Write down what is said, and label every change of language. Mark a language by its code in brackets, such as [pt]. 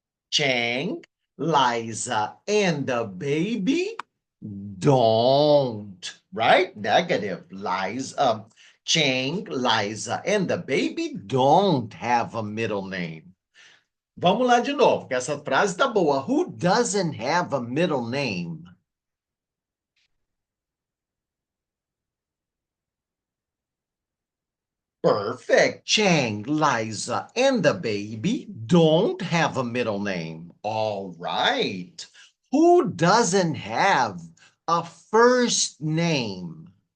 [en] Chang, Liza, and the baby don't, right? Negative. Liza, Chang, Liza, and the baby don't have a middle name. [pt] Vamos lá de novo, que essa frase tá boa. [en] Who doesn't have a middle name? Perfect. Chang, Liza, and the baby don't have a middle name. All right. Who doesn't have a first name?